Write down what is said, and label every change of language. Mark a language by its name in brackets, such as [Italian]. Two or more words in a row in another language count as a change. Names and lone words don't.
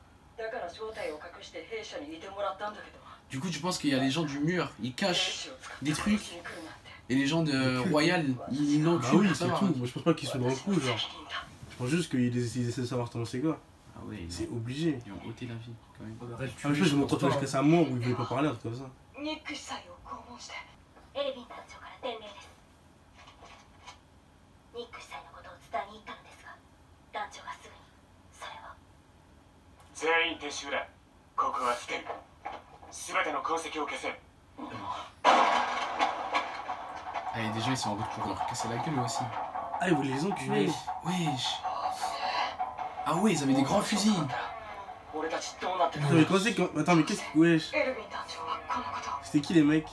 [French] Du coup, tu penses qu'il y a les gens du mur, ils cachent des trucs, et les gens de Royal, ils Bah l'enculent oui, pour c'est savoir. tout. Moi je pense pas qu'ils sont dans le coup, genre. Je pense juste qu'ils essaient de savoir comment c'est quoi. Ah ouais, C'est obligé. ils ont ôté la vie quand même. Arrête, Ah, mais je pense qu'ils vont torturer jusqu'à sa mort où ils voulaient pas parler, un truc comme ça. [Japanese] エレヴィン団長から伝令です。ニック司祭のことを伝えに行ったのですが、団長がすぐにそれを。全員撤収だ。ここは捨てる。すべての痕跡を消せ。 [French] Ah, il y a des gens, ils sont en route pour leur casser la gueule aussi. Ah, ils voulaient les enculer. Wesh. Ah ouais, ils avaient des grands fusils. Attends, mais comment c'est que. Attends, mais qu'est-ce que. Wesh. C'était qui les mecs?